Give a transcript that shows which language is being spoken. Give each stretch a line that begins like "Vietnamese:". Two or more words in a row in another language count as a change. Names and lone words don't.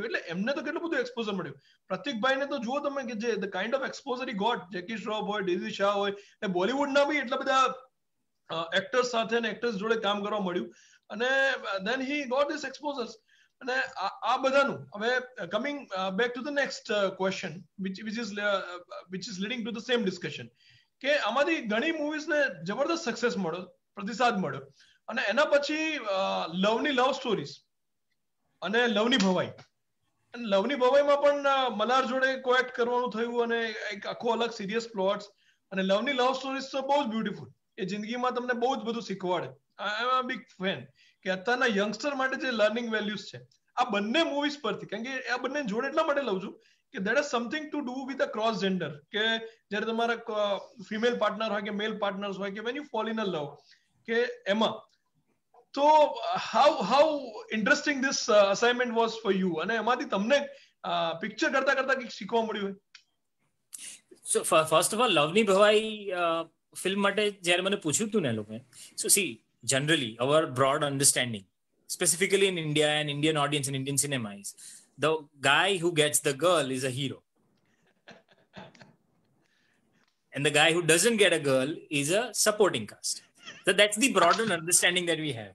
Gujarati: એટલે એમને તો કેટલું બધું એક્સપોઝર મળ્યું. પ્રતિકભાઈને તો જુઓ તમે કે જે
English: the kind of exposure he got.
Gujarati: જેકી શ્રોફ હોય, ડેઝી શાહ હોય, એ બોલિવૂડના બી એટલા બધા એક્ટર્સ સાથે અને એક્ટર્સ જોડે કામ કરવા મળ્યું.
English: અને then he got these exposures.
Gujarati: અને આ બધાનું હવે
English: coming back to the next question which is leading to the same discussion
Gujarati: કે આમાંથી ઘણી મૂવીઝને જબરદસ્ત સક્સેસ મળ્યો, પ્રતિસાદ મળ્યો. અને એના પછી લવની લવ સ્ટોરીઝ અને લવની ભવાઈ. અને લવની ભવાઈમાં પણ મલ્હાર જોડે કોએક્ટ કરવાનું થયું અને એક આખો અલગ
English: serious plots.
Gujarati: અને લવની લવ સ્ટોરીઝ તો બહુ જ બ્યુટીફુલ. એ જિંદગીમાં તમને બહુ જ બધું શીખવાડે.
English: I am a big fan
Gujarati: કે અત્યારના યંગસ્ટર માટે જે
English: learning values
Gujarati: છે આ બંને મૂવીઝ પરથી. કારણ કે આ બંને જોડે એટલા માટે લઉં છું કે
English: that is something to do with a cross gender.
Gujarati: કે જ્યારે તમારા
English: female partner
Gujarati: હોય કે
English: male partners
Gujarati: હોય કે
English: when you fall in a love
Gujarati: કે એમાં.
English: તો how interesting this assignment was for you?
Gujarati: અને એમાંથી તમને પિક્ચર કરતા કરતા કંઈક શીખવા મળ્યું હોય?
English: So first of all,
Gujarati: લવની ભવાઈ ફિલ્મ માટે જ્યારે મને પૂછ્યું હતું ને લોકોએ,
English: so see, generally our broad understanding, specifically in India and Indian audience and Indian cinema, is the guy who gets the girl is a hero. And the guy who doesn't get a girl is a supporting cast. So that's the broader understanding that we have.